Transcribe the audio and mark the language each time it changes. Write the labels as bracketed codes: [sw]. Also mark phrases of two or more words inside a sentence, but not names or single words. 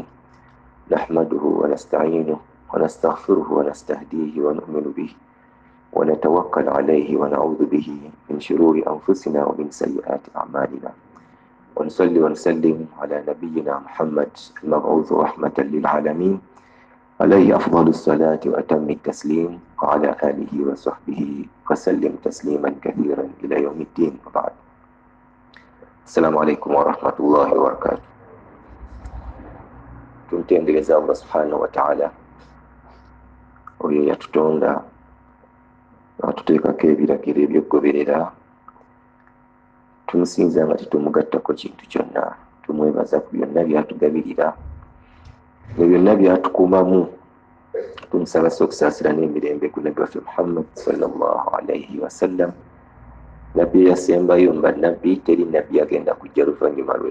[ar] نحمده ونستعينه ونستغفره ونستهديه ونؤمن به ونتوكل عليه ونعوذ به من شرور أنفسنا ومن سيئات أعمالنا، ونصلي ونسلم على نبينا محمد المبعوث رحمة للعالمين، عليه أفضل الصلاة وأتم التسليم، وعلى آله وصحبه وسلم تسليما كثيرا إلى يوم الدين. وبعد، السلام عليكم ورحمة الله وبركاته. [lg] Tumtendereza [ar] الله سبحانه وتعالى [lg] oyo yatutonda n'atuteekako ebiragiro ebyokugoberera. Tumusinza nga tetumugattako kintu kyonna, tumwebaza ku byonna byatugabirira ne byonna byatukuumamu. Tumusaba okusaasira n'emirembe ku Nabbi waffe Muhammad [ar] صلى الله عليه وسلم, [lg] nabbi yasembayo mu bannabbi, teri nabbi agenda kujja luvannyuma lwe.